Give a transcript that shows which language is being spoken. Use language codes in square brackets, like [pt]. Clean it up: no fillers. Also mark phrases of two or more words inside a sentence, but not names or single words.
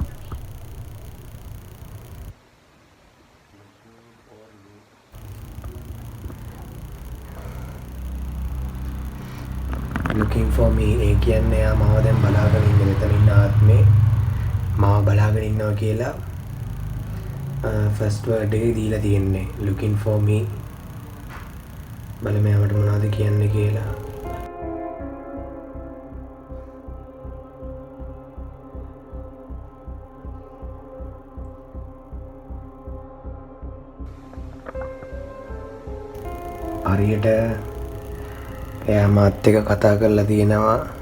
[en] looking for me [si] ඒ කියන්නේ එයා මාව දැන් බලාගෙන ඉන්නේ. මෙතන ඉන්න ආත්මේ මාව බලාගෙන ඉන්නවා කියලා [en] first word [si] එකේ දීලා තියෙන්නේ [en] looking for me. [si] බලමු මට මොනවද කියන්නේ කියලා. හරියට එයා මාත් එක්ක කතා කරලා තියෙනවා.